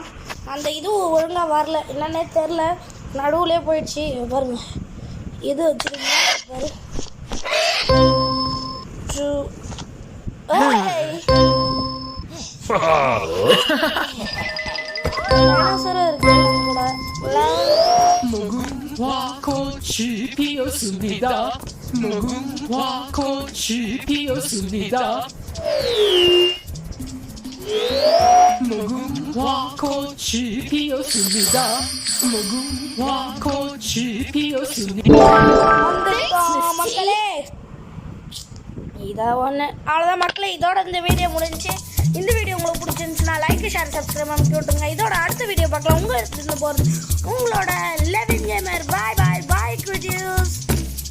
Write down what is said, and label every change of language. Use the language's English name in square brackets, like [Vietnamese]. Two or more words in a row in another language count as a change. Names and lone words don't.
[Tamil] அந்த இதுவும் ஒழுங்காக வரல என்னன்னே தெரில, நடுவுலே போயிடுச்சு. பாருங்க இது வச்சுருக்கீங்க பாரு. டைனோசரும் இருக்கு கூட. [Korean] 무궁화 꽃이 피었습니다. 무궁화 꽃이 피었습니다. 무궁화 꽃이 피었습니다. 무궁화 꽃이 피었습니다. [Tamil] வந்துட்டோம் மக்களே. இதை ஒன்று அவ்வளோதான் மக்களே. இதோட இந்த வீடியோ முடிஞ்சு. இந்த வீடியோ உங்களுக்கு பிடிச்சிருந்துச்சுன்னா [English] like share subscribe [Tamil] பண்ணி விட்டுருங்க. இதோட அடுத்த வீடியோ பார்க்கலாம். உங்கள் இடத்துல போகிறது உங்களோட லெவிங் கேமர். [English] bye bye bye [Tamil] குட்டீஸ்.